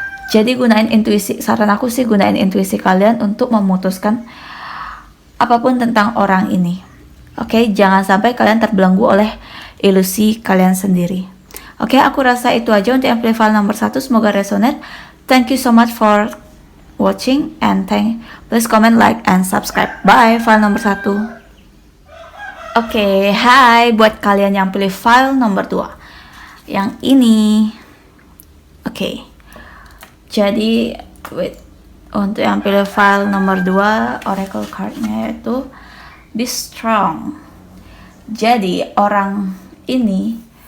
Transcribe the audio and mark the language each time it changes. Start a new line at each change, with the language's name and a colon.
Indonesian: Jadi gunain intuisi, saran aku sih gunain intuisi kalian untuk memutuskan apapun tentang orang ini. Oke, jangan sampai kalian terbelenggu oleh ilusi kalian sendiri. Oke, aku rasa itu aja untuk yang file nomor 1, semoga resonate.
English: Thank you so much for watching and please comment, like and subscribe.
Indonesian: Bye, file nomor 1. Oke, hai buat kalian yang pilih file nomor 2 yang ini. Oke. Jadi untuk yang pilih file nomor 2, oracle cardnya itu
English: be strong.
Indonesian: Jadi orang ini